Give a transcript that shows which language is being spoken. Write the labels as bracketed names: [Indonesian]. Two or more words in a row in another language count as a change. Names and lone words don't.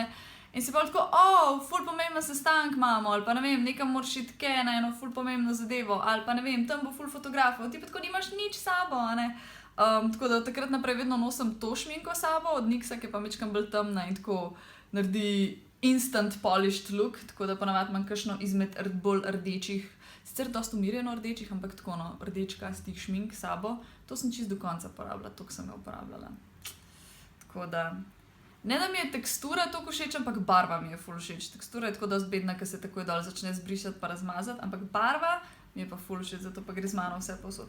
[Slovenian] In si pa tako, ful pomemben sestank imamo, ali pa ne vem, nekam moraš iti na eno ful pomembno zadevo, ali pa ne vem, tam bo ful fotografov, ti pa tako nimaš nič s sabo, a ne. Tako da od takrat naprej vedno nosim to šminko s sabo, od Nyxa, ki je pa majčkeno bolj temna in tako naredi [English] instant polished look, [Slovenian] tako da ponavadi imam kakšno izmed bolj rdečih, sicer dosti umirjeno rdečih, ampak tako rdečkastih šmink s sabo. To sem čisto do konca porabila, toliko sem jo uporabljala. Tako da, ne da mi je tekstura toliko všeč, ampak barva mi je ful všeč. Tekstura je tako dosti bedna, ker se takoj dol začne zbrišati pa razmazati, ampak barva mi je pa ful všeč, zato pa gre z mano vse povsod.